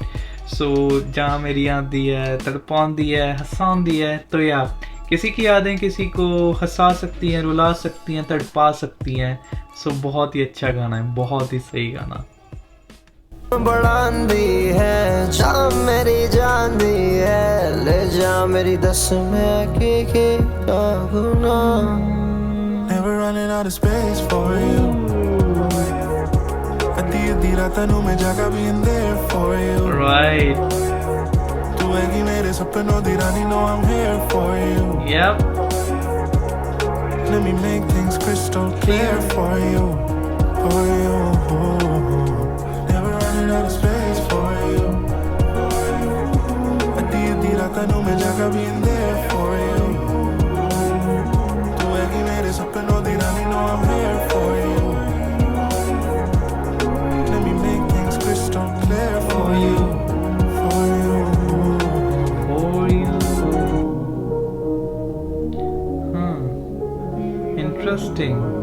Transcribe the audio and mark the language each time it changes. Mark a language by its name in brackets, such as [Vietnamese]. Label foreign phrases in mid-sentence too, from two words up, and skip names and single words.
[Hindi] सो जहाँ मेरी आती है, तड़पाती है, हंसाती है, तो या किसी की यादें किसी को हंसा सकती हैं, रुला सकती हैं, तड़पा सकती हैं। सो बहुत ही अच्छा गाना है, बहुत ही सही गाना। [Punjabi] ਬੜ੍ਹਾਂਦੀ ਹੈ ਜਾਨ ਮੇਰੀ ਜਾਣਦੀ ਹੈ ਲੈ ਜਾ ਮੇਰੀ ਦਸ ਮੇਂ ਕੀ ਗੁਣਾ। [English] Never running out of space for you [Punjabi] ਅੱਧੀ ਰਾਤ ਨੂੰ ਮੈਂ ਜਾਗਾ [English] being there for you Right. [Punjabi] ਤੂੰ ਹੈਗੀ ਮੇਰੇ ਸਪਨੋਂ ਦੀ ਰਾਣੀ [English] know I'm here for you Yep. Let me make things crystal clear for you Never running out of space for you [Punjabi] ਅੱਧੀ ਰਾਤ ਨੂੰ ਮੈਂ ਜਾਗਾ [English] being there for you [Punjabi] ਸਪਨੋਂ ਦੀ ਰਾਣੀ [English] know I'm here for you Let me make things crystal clear for you Interesting.